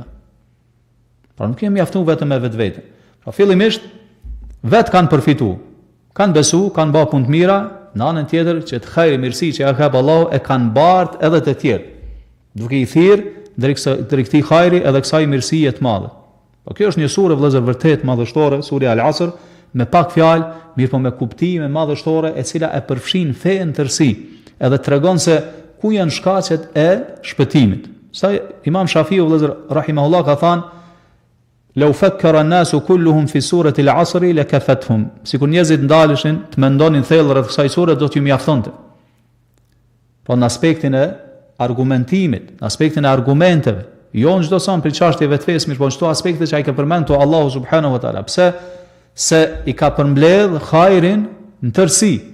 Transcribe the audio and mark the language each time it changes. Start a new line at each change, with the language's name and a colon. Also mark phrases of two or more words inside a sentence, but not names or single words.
Albanian: Pra nuk jemi mjaftuar vetëm me vetveten. Pra fillimisht vetë kanë përfitu, kanë besu, kanë bërë punë të mira, në anën tjetër që të hajri mirësi që ja ka Allahu e kanë bartë edhe të tjerë, duke i thirrë drejt këtij hajri edhe kësaj mirësie të madhe. Po kjo është një sure vëllezër vërtet madhështore, surja Al-Asr, me pak fjalë, mirë po me kuptime madhështore, e cila e përfshin fenë tërësi, edhe tregon se ku janë shkaqet e shpëtimit. Sa Imam Shafiu vëllezër rahimahullah ka thënë
Arabic: "لو فكر الناس كلهم في سورة العصر لكفتهم."
Albanian: Sikur njerëzit ndaleshin të mendonin thellë rreth kësaj sure, do t'ju mjaftonte. Po në aspektin e argumentimit, në aspektin e argumenteve, jo në çdo son për çështjeve të fesë, mirë po në çdo aspekte që ai ka përmendur Allahu
Arabic: سبحانه وتعالى.
Albanian: Pse? Se i ka përmbledh hajrin në tërësi.